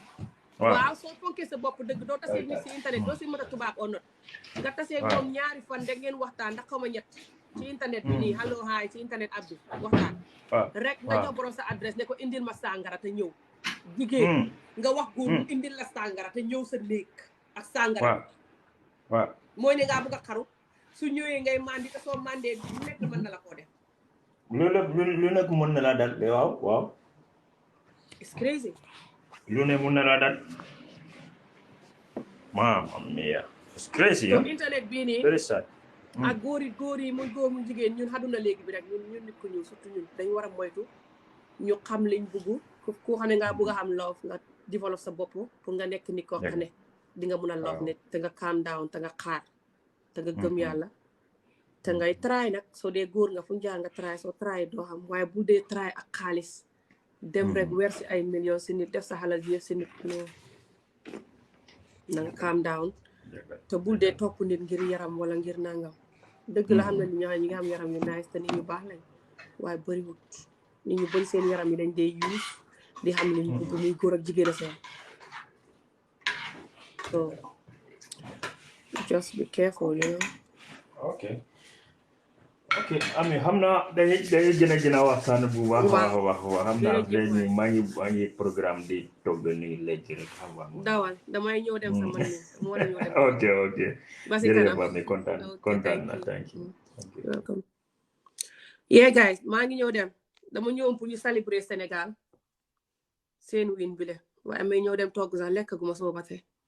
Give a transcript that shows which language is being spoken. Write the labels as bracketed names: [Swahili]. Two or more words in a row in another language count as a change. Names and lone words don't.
[Wolof] waaw soo fonkee sa bopp dëgg doo tasee nit si internet doo si mën a tubaab o not nga tasee ñoom ñaari fan da ngeen waxtaan ndax xaw ma ñett ci internet bi nii [English] hello hi [Wolof] ci [English] internet app [Wolof] bi waxtaan rek nga jox borom sa adresse ne ko indil ma sàngara te ñëw jigéen nga wax góor mu indil la sàngara te ñëw sa néeg ak sàngara mooy ne ngaa bëgg a xaru su ñëwee ngay mandi te soo mandee lu nekk mën na la koo def lu nekk mën na la dal waaw [English] it's crazy. [Wolof] lu ne mun na la dal [Italian] Mamma mia. [English] It's crazy, [Wolof] so huh? internet bii nii [English] Very sad. [Wolof] ak góor yi muy góor mu jigéen ñun xaduna léegi bi rek ñun nit ko ñuul surtout ñun dañ war a moytu ñu xam liñ bugg ku xam ne nga bugg a xam love nga develop sa bopp pour nga nekk nit koo xam ne di nga mun a love nit te nga [English] calm down [Wolof] te nga xaar te nga gëm yàlla te ngay try nag soo dee góor nga fu ñu jaar nga try soo try doo xam waaye bu dee try ak xaalis dem rek weer si ay millions si nit def sa xalal yëpp si nit na nga [English] calm down [Wolof] te bul dee topp nit ngir yaram wala ngir nangam dëgg la xam na nit ñoo ñi nga xam yaram yu nice te nit ñu baax lañ waaye bëriwut nit ñu bëri seen yaram yi dañ dee use di xam li ñu bëgg muy góor ak jigéen a seen [English] so just be careful you know. [Wolof] Okay. Ami xam naa dañuy gën a waxtaan bu baax xam naa dañu maa ngi programme di togg nii léegi rek xam nga dawal damay ñëw dem sama néeg mu war a ñëw dem ok ba si kanam Ami kontaan na [English] thank you welcome yeah guys [Wolof] maa ngi ñëw dem dama ñëw pour ñu célébrer Sénégal seen win bi le waaye may ñëw dem togg sax lekk gu ma soo ba tey